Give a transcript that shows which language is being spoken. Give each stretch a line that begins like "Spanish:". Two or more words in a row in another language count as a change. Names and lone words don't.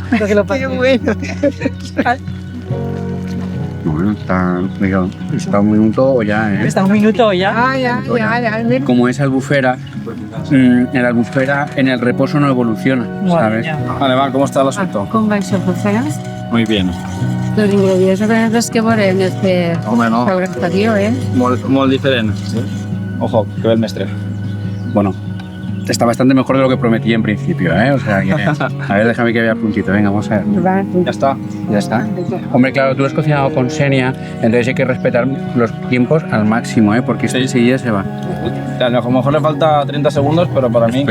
Spanish: Creo que lo Qué bueno. Bueno, está un minuto o ya, ¿eh? Está un minuto ya. Ya. Como es albufera, en la albufera en el reposo no evoluciona, ¿sabes? Vale, va, ¿cómo está el asunto?
Catalan: Com va això, Fofegas?
Spanish: Muy bien.
Catalan: Els ingredients els que veurem és per Home, no.
Spanish: el exterior,
Catalan: Molt diferent. Ojo, que ve el mestre.
Spanish: Bueno, está bastante mejor de lo que prometí en principio, ¿eh? O sea, que, a ver, déjame que vea puntito. Venga, vamos a ver. Ya está. Ya está. Hombre, claro, tú has cocinado con Xenia, entonces hay que respetar los tiempos al máximo, ¿eh? Porque Sí. enseguida se va. A lo mejor le falta 30 segundos, pero para mí...